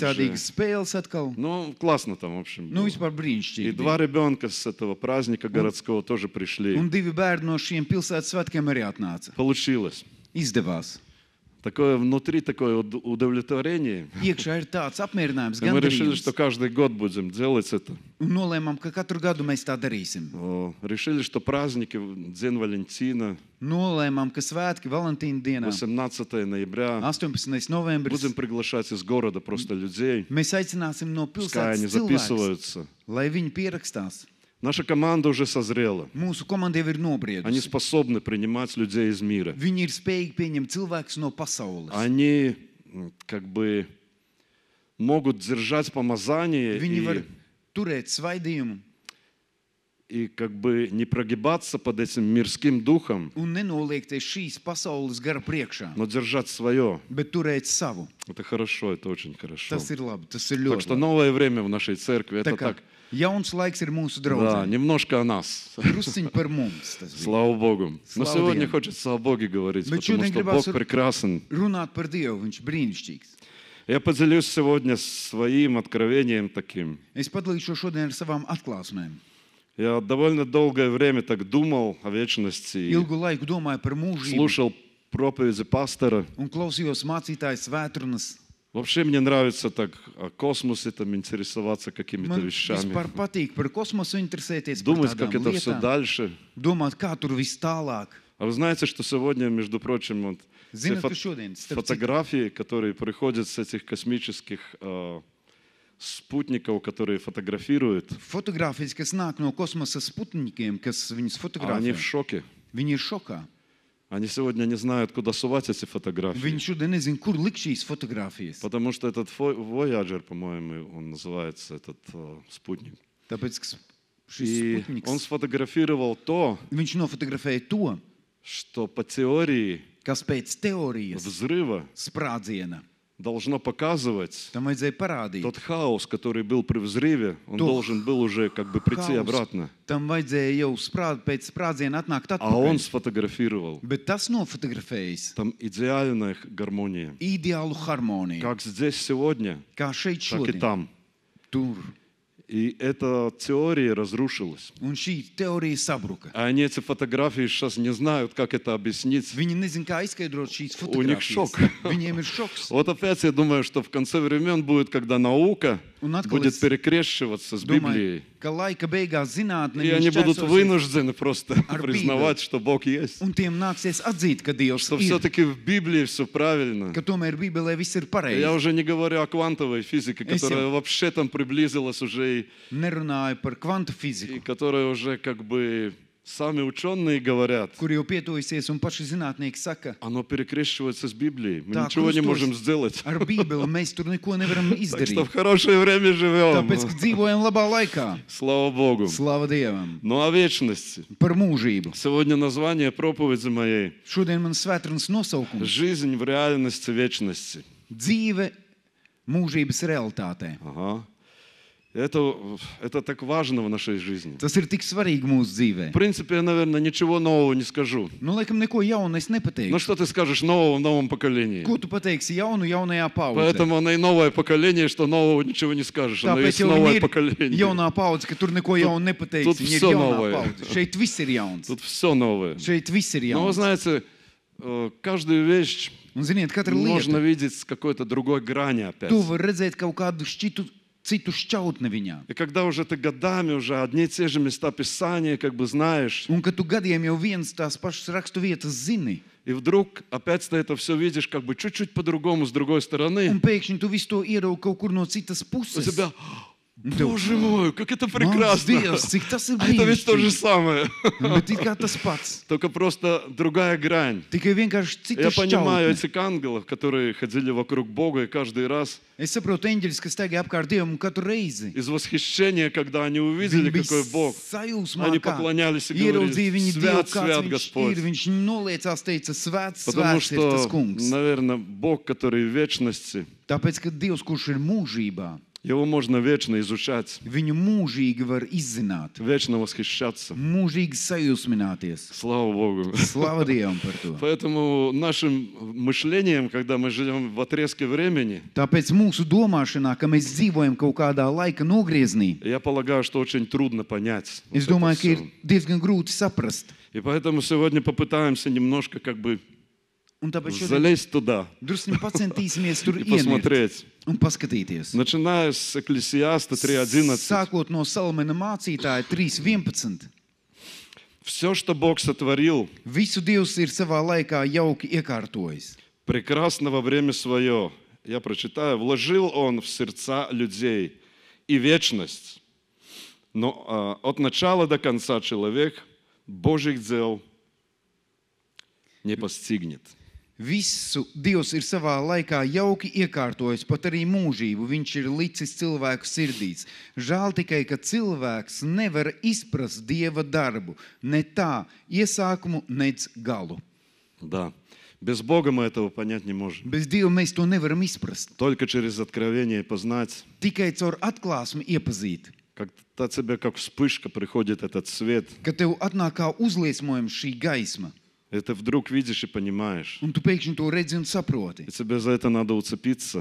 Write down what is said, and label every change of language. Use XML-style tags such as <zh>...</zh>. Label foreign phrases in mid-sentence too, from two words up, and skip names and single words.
<lv>visādīgas spēles atkal.</lv> <ru>Ну, классно там, в общем.</ru> <lv>Nu,</lv> <ru>было.</ru> <lv>vispār</lv> <ru>И</ru> <lv>brīnišķīgi. 2 bija.</lv> <ru>ребенка с этого праздника городского тоже пришли.</ru> <lv>Un 2 bērni no šiem pilsētas svētkiem arī atnāca.</lv> <ru>Получилось.</ru> <lv>Izdevās.</lv> <ru>Такое внутри такое удовлетворение.</ru> <lv>Iekšā ir tāds apmierinājums,</lv> <ru>И мы решили, что</ru> <lv>gandarījums.</lv> <ru>каждый год будем делать это.</ru> <lv>Un nolēmām, ka katru gadu mēs tā darīsim.</lv> <ru>Решили, что праздники, День Валентина,</ru> <lv>Nolēmām, ka svētki Valentīna dienā,</lv> <ru>18 ноября,</ru> <lv>18. novembris,</lv> <ru>будем приглашать из города просто людей.</ru> <lv>mēs aicināsim no</lv> <ru>Пускай они</ru> <lv>pilsētas cilvēkus,</lv> <ru>записываются.</ru> <lv>lai viņi pierakstās.</lv> <ru>Наша команда уже созрела.</ru> <lv>Mūsu komanda jau ir</lv> <ru>Они</ru> <lv>nobriedusi.</lv> <ru>способны принимать людей из мира.</ru> <lv>Viņi ir spējīgi pieņemt cilvēkus no pasaules.</lv> <ru>Они как бы могут держать помазание</ru> <lv>Viņi var</lv> <ru>и,</ru> <lv>turēt svaidījumu</lv> <ru>как бы не прогибаться под этим мирским духом,</ru> <lv>un nenoliekties šīs pasaules gara priekšā,</lv> <ru>но держать свое.</ru> <lv>bet turēt savu.</lv> <ru>Это хорошо, это очень хорошо.</ru> <lv>Tas ir labi, tas ir</lv> <ru>Так</ru> <lv>ļoti</lv> <ru>что</ru> <lv>labi.</lv> <ru>новое время в нашей церкви, это</ru> <lv>Tā kā</lv> <ru>так,</ru> <lv>jauns laiks ir mūsu</lv> <ru>да,</ru> <lv>draugiem.</lv> <ru>немножко о нас.</ru> <lv>Drusciņi par mums. Tas bija.</lv> <ru>Слава Богу. Но Слава сегодня Дьяволу. хочется о Боге говорить,</ru> <lv>Bet</lv> <ru>потому</ru> <lv>šodien</lv> <ru>что</ru> <lv>gribās</lv> <ru>Бог</ru> <lv>ar-</lv> <ru>прекрасен.</ru> <lv>Runāt par Dievu, viņš ir brīnišķīgs.</lv> <ru>Я поделюсь сегодня своим откровением таким.</ru> <lv>Es padalīšos šodien ar savām atklāsmēm.</lv> <ru>Я довольно долгое время так думал о вечности, и</ru> <lv>Ilgu laiku domāju par mūžību</lv> <ru>слушал проповеди пастора.</ru> <lv>un klausījos mācītājas vētrunas.</lv> <ru>Вообще мне нравится так о космосе там интересоваться какими-то</ru> <lv>Man</lv> <ru>вещами.</ru> <lv>vispār patīk par kosmosu interesēties, par</lv> <ru>Думать, как</ru> <lv>tādām</lv> <ru>это все</ru> <lv>lietām.</lv> <ru>дальше.</ru> <lv>Domāt, kā tur viss tālāk.</lv> <ru>А вы знаете, что сегодня, между прочим, вот все</ru> <lv>Zināt, ka šodien, starp citu,</lv> <ru>фотографии, которые приходят с этих космических спутников, которые фотографируют,</ru> <lv>fotogrāfijas, kas nāk no kosmosa sputnikiem, kas viņus</lv> <ru>они</ru> <lv>fotografē,</lv> <ru>в шоке.</ru> <lv>viņi ir šokā.</lv> <ru>Они сегодня не знают, куда сувать эти</ru> <lv>Viņi</lv> <ru>фотографии.</ru> <lv>šodien nezin, kur likt šīs fotogrāfijas.</lv> <ru>Потому что этот Voyager, по-моему, он называется, этот спутник.</ru> <lv>Tāpēc, ka šis</lv> <ru>И он</ru> <lv>sputniks,</lv> <ru>сфотографировал то,</ru> <lv>viņš nofotografēja to,</lv> <ru>что по теории</ru> <lv>kas pēc teorijas</lv> <ru>взрыва</ru> <lv>sprādziena</lv> <ru>должно показывать</ru> <lv>tam vajadzēja parādīt.</lv> <ru>тот хаос, который был при взрыве, он То должен был уже как бы прийти</ru> <lv>Haus,</lv> <ru>обратно.</ru> <lv>tam vajadzēja jau pēc sprādziena atnākt</lv> <ru>А он</ru> <lv>atpakaļ.</lv> <ru>сфотографировал.</ru> <lv>Bet tas nofotografējis</lv> <ru>Там идеальная гармония.</ru> <lv>ideālu harmoniju.</lv> <ru>Как здесь сегодня,</ru> <lv>Kā šeit</lv> <ru>так и</ru> <lv>šodien.</lv> <ru>там.</ru> <lv>Tur.</lv> <ru>И эта теория разрушилась.</ru> <lv>Un šī teorija sabruka.</lv> <ru>А они эти фотографии сейчас не знают, как это объяснить.</ru> <lv>Viņi nezin, kā izskaidrot šīs</lv> <ru>У них</ru> <lv>fotogrāfijas. šok. Viņiem ir šoks.</lv> <ru>Вот опять я думаю, что в конце времен будет, когда наука</ru> <lv>Un atkal</lv> <ru>будет</ru> <lv>es</lv> <ru>перекрещиваться с</ru> <lv>domāju,</lv> <ru>Библией.</ru> <lv>ka laika beigās zinātne</lv> <ru>И они будут</ru> <lv>šķērsosies,</lv> <ru>вынуждены просто</ru> <lv>Ar</lv> <ru>признавать, что Бог есть.</ru> <lv>un tiem nāksies atzīt, ka Dievs</lv> <ru>Что</ru> <lv>ir,</lv> <ru>все-таки в Библии все правильно.</ru> <lv>ka tomēr Bībelē viss ir</lv> <ru>Я</ru> <lv>pareizi.</lv> <ru>уже не говорю о квантовой физике, Если- которая вообще там приблизилась уже,</ru> <lv>Nerunāju par kvantu</lv> <ru>и</ru> <lv>fiziku,</lv> <ru>которая уже как бы сами ученые говорят,</ru> <lv>kur jau pietuvusies un paši zinātnieki saka,</lv> <ru>оно перекрещивается с Библией. Мы</ru> <lv>Tā,</lv> <ru>ничего не</ru> <lv>krustos</lv> <ru>можем сделать.</ru> <lv>ar Bībeli mēs tur neko nevaram</lv> <ru>Так что в</ru> <lv>izdarīt.</lv> <ru>хорошее время живем.</ru> <lv>Tāpēc, ka dzīvojam labā laikā.</lv> <ru>Слава Богу.</ru> <lv>Slava Dievam.</lv> <ru>Ну о вечности.</ru> <lv>Par mūžību.</lv> <ru>Сегодня название проповеди моей</ru> <lv>Šodien man svētrunas nosaukums</lv> <ru>«Жизнь в реальности вечности». -</ru> <lv>dzīve mūžības realitātē.</lv> <ru>Ага. Это так важно в нашей жизни.</ru> <lv>Tas ir tik svarīgi mūsu dzīvē.</lv> <ru>В принципе, я, наверное, ничего нового не скажу.</ru> <lv>Nu, laikam, neko jaunu es</lv> <ru>Ну</ru> <lv>nepateikšu.</lv> <ru>что ты скажешь нового в новом поколении?</ru> <lv>Ko tu pateiksi jaunu jaunajā paudzē?</lv> <ru>Поэтому оно и новое поколение, что нового ничего не скажешь. Оно</ru> <lv>Tāpēc</lv> <ru>есть</ru> <lv>jau</lv> <ru>новое</ru> <lv>viņi ir</lv> <ru>поколение.</ru> <lv>jaunā paudze, ka tur neko jaunu nepateiksi.</lv> <ru>тут</ru> <lv>Viņi ir</lv> <ru>всё</ru> <lv>jaunā</lv> <ru>новое.</ru> <lv>paudze. Šeit viss ir jauns.</lv> <ru>Тут все новое.</ru> <lv>Šeit viss ir</lv> <ru>Но вы</ru> <lv>jauns.</lv> <ru>знаете, каждую вещь</ru> <lv>Un ziniet, katra</lv> <ru>можно</ru> <lv>lieta,</lv> <ru>видеть с какой-то другой грани опять.</ru> <lv>tu vari redzēt kaut kādu citu šķautni viņā.</lv> <ru>И когда уже ты годами уже одни и те же места Писания как бы знаешь,</ru> <lv>Un kad tu gadiem jau viens tās pašas rakstu vietas zini,</lv> <ru>И вдруг опять ты это все видишь как бы чуть-чуть по-другому, с другой</ru> <lv>Un</lv> <ru>стороны.</ru> <lv>pēkšņi tu visu to ieraugi kaut kur no citas</lv> <ru>У</ru> <lv>puses.</lv> <ru>тебя,</ru> <lv>tev-</lv> <ru>Боже мой, как это</ru> <lv>Mans</lv> <ru>прекрасно!</ru> <lv>Dievs, cik tas ir</lv> <ru>А это ведь то же</ru> <lv>brīnišķīgi.</lv> <ru>самое,</ru> <lv>Bet it kā tas pats.</lv> <ru>только просто другая грань.</ru> <lv>Tikai vienkārši cita</lv> <ru>Я понимаю</ru> <lv>šķautne.</lv> <ru>этих ангелов, которые ходили вокруг Бога, и каждый раз</ru> <lv>Es saprotu eņģeļus, kas staigā apkārt Dievam katru reizi.</lv> <ru>из восхищения, когда они увидели,</ru> <lv>Viņi bija</lv> <ru>какой Бог,</ru> <lv>sajūsmā,</lv> <ru>они</ru> <lv>kā</lv> <ru>поклонялись и</ru> <lv>ieraudzīja</lv> <ru>говорили:</ru> <lv>viņi Dievu,</lv> <ru>свят,</ru> <lv>kāds</lv> <ru>свят</ru> <lv>viņš</lv> <ru>Господь.</ru> <lv>ir. Viņš noliecās, teica, svēts,</lv> <ru>Потому</ru> <lv>svēts ir tas</lv> <ru>что,</ru> <lv>kungs.</lv> <ru>наверное, Бог, который в вечности,</ru> <lv>Tāpēc, ka Dievs, kurš ir mūžībā,</lv> <ru>его можно вечно изучать,</ru> <lv>viņu mūžīgi var izzināt,</lv> <ru>вечно восхищаться.</ru> <lv>mūžīgi sajūsmināties.</lv> <ru>Слава Богу.</ru> <lv>Slava Dievam par to.</lv> <ru>Поэтому нашим мышлением, когда мы живем в отрезке времени,</ru> <lv>Tāpēc mūsu domāšanā, ka mēs dzīvojam kaut kādā laika nogriezienī,</lv> <ru>я полагаю, что очень трудно понять. вот</ru> <lv>es</lv> <ru>это</ru> <lv>domāju, ka ir</lv> <ru>всё.</ru> <lv>diezgan grūti saprast.</lv> <ru>И поэтому сегодня попытаемся немножко как бы</ru> <lv>Un tāpēc šodien</lv> <ru>залезть туда</ru> <lv>drusku pacentīsimies tur</lv> <ru>и</ru> <lv>ienirt</lv> <ru>посмотреть.</ru> <lv>un paskatīties.</lv> <ru>Начиная с Экклесиаста 3.11.</ru> <lv>Sākot no Salamana mācītāja 3.11.</lv> <ru>Все, что Бог сотворил,</ru> <lv>Visu Dievs ir savā laikā jauki iekārtojis.</lv> <ru>прекрасно во время свое, я прочитаю, вложил Он в сердца людей и вечность. Но от начала до конца человек Божьих дел не постигнет.</ru> <lv>Visu Dievs ir savā laikā jauki iekārtojis, pat arī mūžību viņš ir licis cilvēku sirdīs. Žēl tikai, ka cilvēks nevar izprast Dieva darbu, ne tā iesākumu, nec galu.</lv> <ru>Да. Без Бога мы этого понять не можем.</ru> <lv>Bez Dieva mēs to nevaram izprast.</lv> <ru>Только через откровение познать,</ru> <lv>Tikai caur atklāsmi iepazīt,</lv> <ru>когда тебе как вспышка приходит этот свет,</ru> <lv>ka tev atnāk kā uzliesmojums šī gaisma,</lv> <ru>и ты вдруг видишь и понимаешь.</ru> <lv>un tu pēkšņi to redzi un saproti.</lv> <ru>И тебе за это надо уцепиться,</ru>